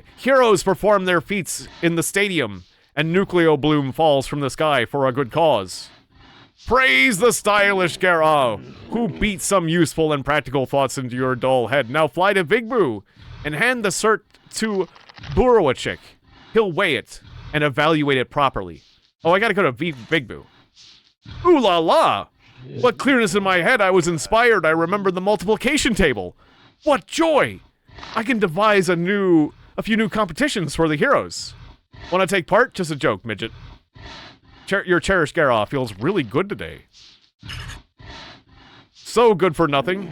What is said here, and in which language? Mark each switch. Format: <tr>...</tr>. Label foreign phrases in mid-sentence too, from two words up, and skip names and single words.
<en>Heroes perform their feats in the stadium, and Nucleo Bloom falls from the sky for a good cause. Praise the stylish Gera, who beat some useful and practical thoughts into your dull head. Now fly to Vigbu and hand the cert to Burowachik. He'll weigh it and evaluate it properly. Oh, I gotta go to Vigbu. Ooh la la! What clearness in my head! I was inspired. I remembered the multiplication table. What joy! I can devise a few new competitions for the heroes. Want to take part? Just a joke, midget. Your cherished Gera feels really good today. So good for nothing.</en>